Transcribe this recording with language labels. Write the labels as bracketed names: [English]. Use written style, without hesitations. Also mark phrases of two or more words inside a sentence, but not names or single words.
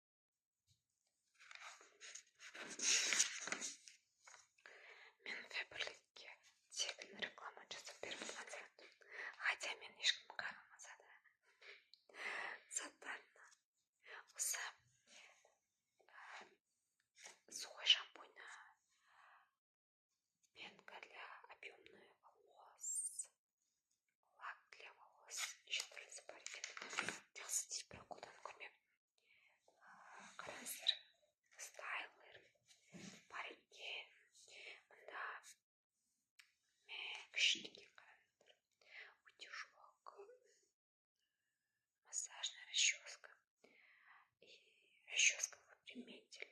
[Kazakh] Мен фабрикке тегін реклама жасап беріп тұрған сияқты. Хотя мен ешкім қарамаса да заттарына. [Russian] Осы сухой шампунь, пенка для объемных волос, лак для волос, [Kazakh] неше түрлісі бар екен. Жақсы дейді, бірақ қолданып көрмеппін. Қараңыздар, стайлер бар екен. Мында күшті екен, қараңыздар. [Russian] Утюжок, массажная расческа и расческа выпрямитель.